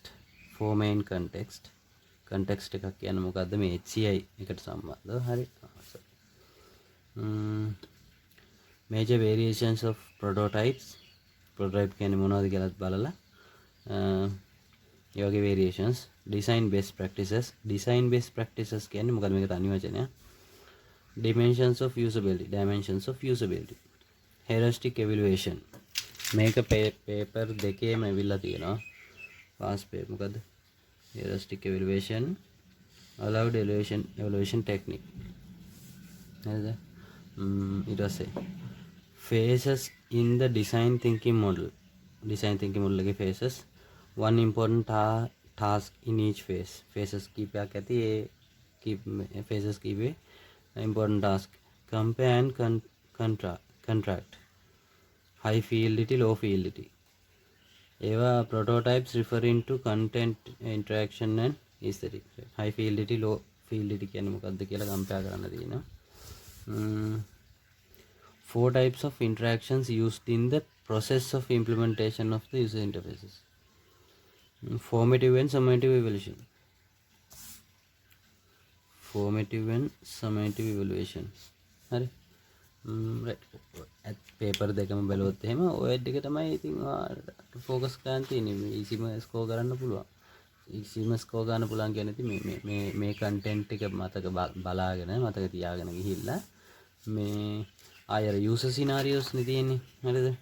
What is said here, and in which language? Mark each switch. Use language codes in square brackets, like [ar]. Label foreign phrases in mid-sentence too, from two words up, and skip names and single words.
[en] For main context [si] එකක් කියන්නේ මොකද්ද මේ HCI එකට සම්බන්ධව. හරි [en] major variations of prototype [si] කියන්නේ මොනවද කියලාත් බලලා ඒ වගේ variations. [en] design best practices [si] කියන්නේ මොකද්ද මේකට අනිවාර්යනේ. [en] dimensions of usability, heuristic evaluation. [si] මේක paper දෙකේම ඇවිල්ලා තියෙනවා. [en] past paper මොකද්ද heuristic evaluation, allowed evaluation technique. [si] හරිද? ඊට පස්සේ [en] phases in the design thinking model එකේ phases, one important task in each phase. [si] phases කීපයක් ඇති. ඒ phases කීපේ [en] important task. compare and contract, high fidelity, low fidelity. ඒවා prototypes referring to content, interaction and aesthetic. high fidelity, low fidelity [si] කියන්නේ මොකක්ද කියලා compare කරන්න තියෙනවා. [en] 4 types of interactions used in the process of implementation of the user interfaces. Formative and summative evaluation. [si] හරි [en] right paper [si] දෙකම බැලුවොත් එහෙම ඔය ටික තමයි ඉතින් focus කරන්න තියෙන්නේ. easyම score කරන්න පුළුවන්. කියන්නේ ඉතින් මේ content ටික මතක බලාගෙන මතක තියාගෙන ගිහිල්ලා මේ අර user scenarios නේ තියෙන්නේ. හරිද?